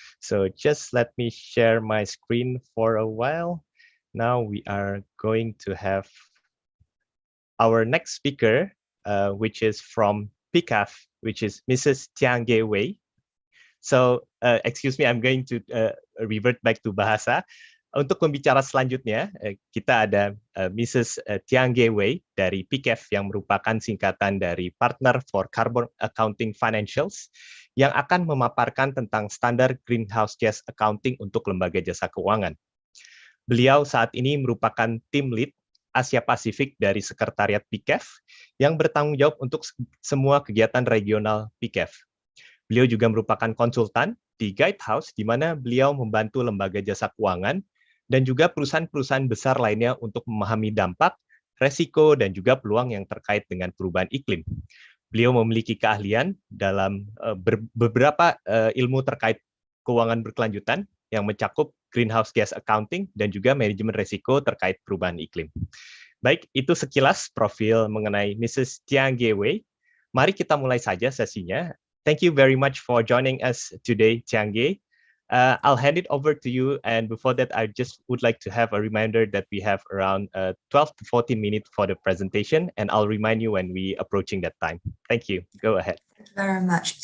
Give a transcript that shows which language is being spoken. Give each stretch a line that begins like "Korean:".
English: So just let me share my screen for a while. Now we are going to have our next speaker, which is from Pcaf, which is Mrs. Tiange Wei. So, excuse me, I'm going to revert back to Bahasa.
Indonesian: Untuk pembicara selanjutnya, kita ada Mrs. Tiange Wei dari Pcaf yang merupakan singkatan dari Partner for Carbon Accounting Financials yang akan memaparkan tentang standar greenhouse gas accounting untuk lembaga jasa keuangan. Beliau saat ini merupakan tim lead Asia Pasifik dari Sekretariat Pcaf yang bertanggung jawab untuk semua kegiatan regional Pcaf. Beliau juga merupakan konsultan di Guidehouse, di mana beliau membantu lembaga jasa keuangan dan juga perusahaan-perusahaan besar lainnya untuk memahami dampak, resiko, dan juga peluang yang terkait dengan perubahan iklim. Beliau memiliki keahlian dalam beberapa ilmu terkait keuangan berkelanjutan yang mencakup greenhouse gas accounting dan juga manajemen resiko terkait perubahan iklim. Baik, itu sekilas profil mengenai Mrs. Tiange Wei. Mari kita mulai saja sesinya.
English: Thank you very much for joining us today, Tiange. I'll hand it over to you, and before that, I just would like to have a reminder that we have around 12 to 14 minutes for the presentation, and I'll remind you when we approaching that time. Thank you. Go ahead. Thank you very much.